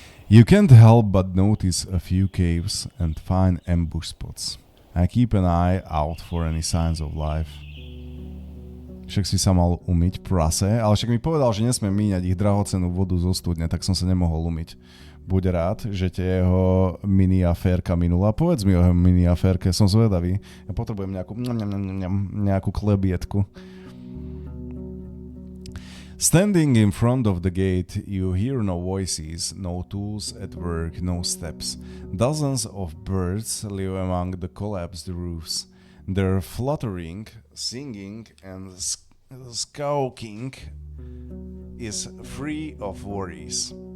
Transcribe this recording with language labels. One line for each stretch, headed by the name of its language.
English: You can't help but notice a few caves and find ambush spots. I keep an eye out for any signs of life.
Slovak: Však si sa mal umyť, prase, ale však mi povedal, že nesmiem míňať ich drahocenú vodu zo studne, tak som sa nemohol umyť. Buď rád, že tie jeho mini aférka minula. Povedz mi o jeho mini aférke, som zvedavý. Ja potrebujem nejakú klebietku.
English: Standing in front of the gate, you hear no voices, no tools at work, no steps. Dozens of birds live among the collapsed roofs. Their fluttering, singing, and squawking is free of worries.